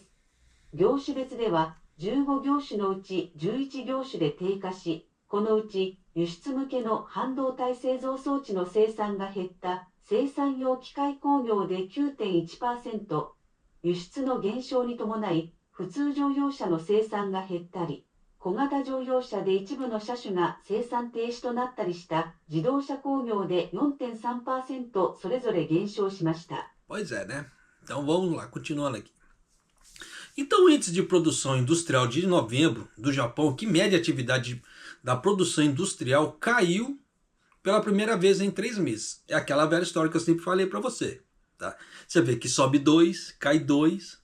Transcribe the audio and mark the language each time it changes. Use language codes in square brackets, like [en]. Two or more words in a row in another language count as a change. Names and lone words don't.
[ja] 業種別では15業種のうち11業種で低下し、このうち輸出向けの半導体製造装置の生産が減った生産用機械工業で 9.1%、輸出の減少に伴い、普通乗用車の生産が減ったり、小型乗用車で一部の車種が生産停止となったりした自動車工業で 4.3% それぞれ減少しました。 [pt] Pois é, né? Então vamos lá, continuando aqui. Então o índice de produção industrial de novembro do Japão, que mede a atividade da produção industrial, caiu pela primeira vez em 3 meses. É aquela velha história que eu sempre falei para você. Tá? Você vê que sobe 2, cai 2.